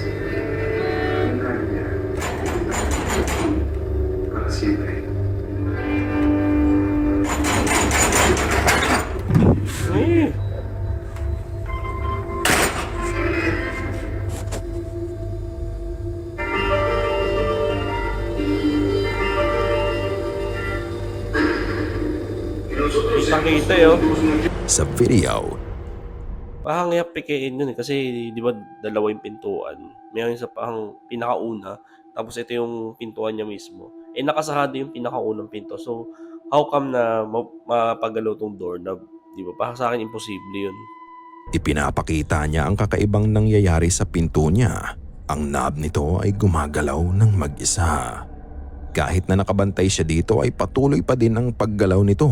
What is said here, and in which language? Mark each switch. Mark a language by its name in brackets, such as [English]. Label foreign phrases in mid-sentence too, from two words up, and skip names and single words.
[Spanish] Una vida para siempre. [Filipino] Eh. Kitang-kita yun. Sa video, Parang i-applicain yun eh. Kasi di ba dalawa yung pintuan. Mayroon sa parang pinakauna. Tapos ito yung pintuan niya mismo. Eh nakasarado yung pinakaunang pinto. [English] So how come [Filipino] na mapagalaw tong doorknob? Di ba? Para sa akin imposible yun. ipinapakita niya ang kakaibang nangyayari sa pinto niya. Ang knob nito ay gumagalaw ng mag-isa. Kahit na nakabantay siya dito ay patuloy pa din ang paggalaw nito.